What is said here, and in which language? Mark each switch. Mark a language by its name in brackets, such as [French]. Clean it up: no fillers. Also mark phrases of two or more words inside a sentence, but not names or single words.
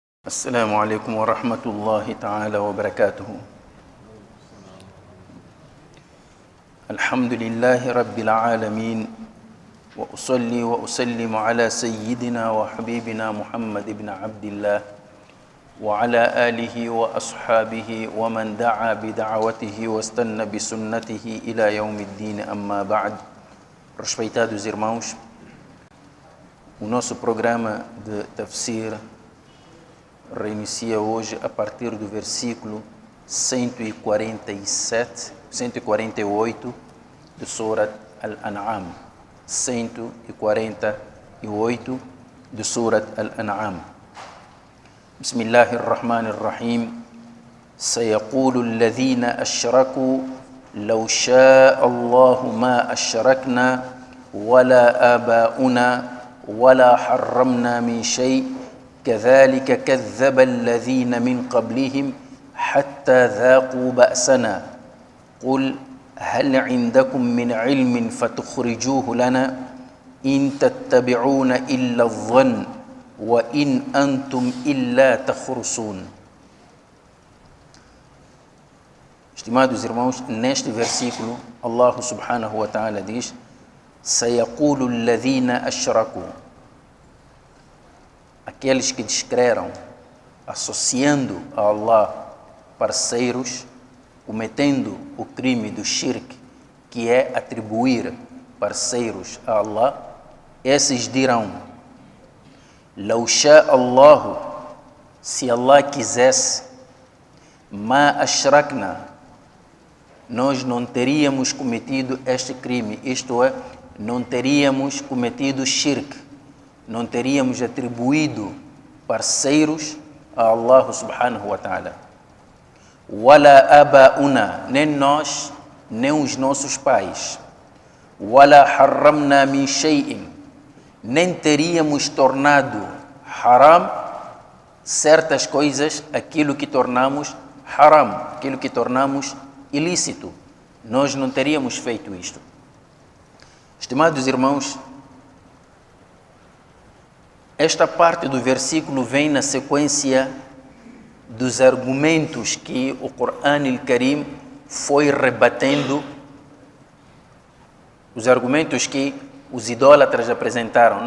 [Arabic] السلام عليكم ورحمة الله تعالى وبركاته. الحمد لله رب العالمين، وأصلي وأسلم على سيدنا وحبيبنا محمد بن عبد الله وعلى آله وأصحابه ومن دعا بدعوته واستنى بسنته إلى يوم الدين. أما بعد. [Portuguese] Respeitados irmãos, o nosso programa de tafsir reinicia hoje a partir do versículo 148 de Surat Al-An'am. 148 de Surat Al-An'am. [Arabic] Bismillahirrahmanirrahim. سيقول الذين أشركوا لو شاء الله ما أشركنا ولا آباؤنا ولا حرمنا من شيء كذلك كذب الذين من قبلهم حتى ذاقوا بأسنا قل هل عندكم من علم فتخرجوه لنا إن تتبعون إلا الظن وإن أنتم إلا تخرصون. [Portuguese] Estimados irmãos, neste versículo, Allah [Arabic] سبحانه وتعالى [Portuguese] diz: [Arabic] سيقول الذين أشركوا, [Portuguese] aqueles que descreram, associando a Allah parceiros, cometendo o crime do shirk, que é atribuir parceiros a Allah, esses dirão: [Arabic] لو شاء الله, [Portuguese] se Allah quisesse, [Arabic] ما أشركنا, [Portuguese] nós não teríamos cometido este crime, isto é, não teríamos cometido shirk, não teríamos atribuído parceiros a Allah [Arabic] سبحانه وتعالى. ولا آباؤنا, [Portuguese] nem nós, nem os nossos pais. [Arabic] ولا حرمنا من شيء, [Portuguese] nem teríamos tornado haram certas coisas, aquilo que tornamos haram, aquilo que tornamos ilícito. Nós não teríamos feito isto. Estimados irmãos, esta parte do versículo vem na sequência dos argumentos que o Corão Al-Karim foi rebatendo, os argumentos que os idólatras apresentaram.